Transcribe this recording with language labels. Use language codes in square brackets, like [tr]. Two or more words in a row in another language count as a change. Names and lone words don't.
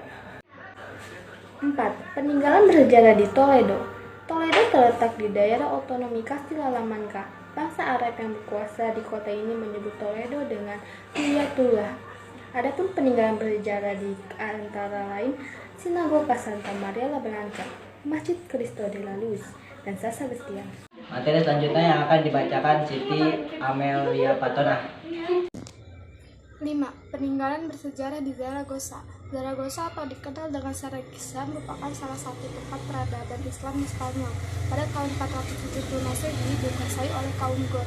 [id] 4. Peninggalan bersejarah di Toledo. Toledo terletak di daerah otonomi Castilla-La Mancha. Bangsa Arab yang berkuasa di kota ini menyebut Toledo dengan Wilayatullah. Adapun peninggalan bersejarah di antara lain Sinagoga Santa Maria la Blanca, Masjid Cristo de la Luz, dan San Sebastian. Materi selanjutnya yang akan dibacakan Siti Amelia Patona. 5. Peninggalan bersejarah di Zaragoza. Zaragoza atau dikenal dengan Saragossa merupakan salah satu tempat peradaban Islam di Spanyol. Pada tahun 470 Masehi dikuasai oleh kaum Goth.